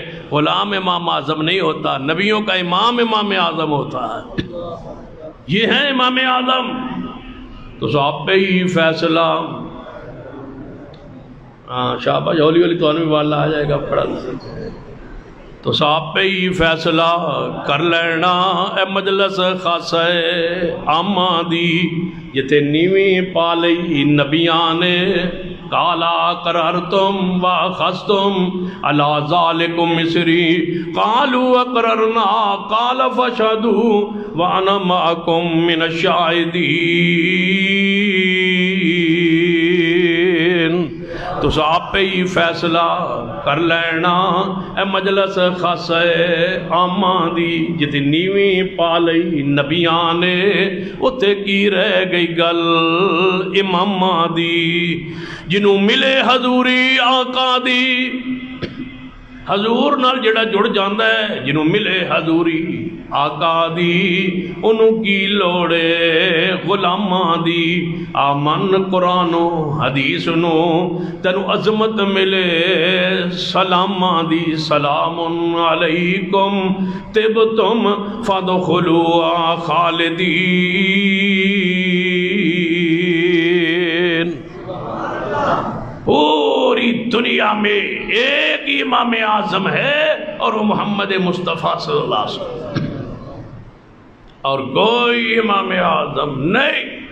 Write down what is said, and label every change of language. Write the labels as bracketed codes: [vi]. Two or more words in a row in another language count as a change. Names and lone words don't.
[ur] غلام امام اعظم نہیں ہوتا، نبیوں کا امام امام اعظم ہوتا ہے، یہ ہے امام اعظم۔ [pa] تو صاحب پہ ہی فیصلہ ہاں شاباش، ہولی ہولی تو بھی والا آ جائے گا پڑھا تو صاحب پہ ہی فیصلہ کر لینا اے مجلس خاصہ عامہ دی جتے نیویں پا لئی نبیاں نے [ar] قالا اقررتم واخذتم علی ذالکم مصری قالوا اقررنا قال فاشهدوا وانا معکم من الشاہدین۔ [pa] تو آپ پہ ہی فیصلہ کر لینا اے مجلس خاصہ عامہ دی جتی نیویں پا لئی نبیاں نے اتے کی رہ گئی گل امامہ دی جنوں ملے حضوری آقا دی۔ حضور نال جڑا جڑ جاندہ ہے جنوں ملے حضوری آقا دی انہوں کی لوڑے غلاماں دی آمن قرآن و حدیث نو تنو عظمت ملے سلاماں دی [ar] سلام علیکم تبتم فادخلوا خالدین۔ [ur] پوری دنیا میں ایک امام اعظم ہے اور وہ محمد مصطفیٰ [ar] صلی اللہ علیہ وسلم، [ur] اور کوئی امام اعظم نہیں۔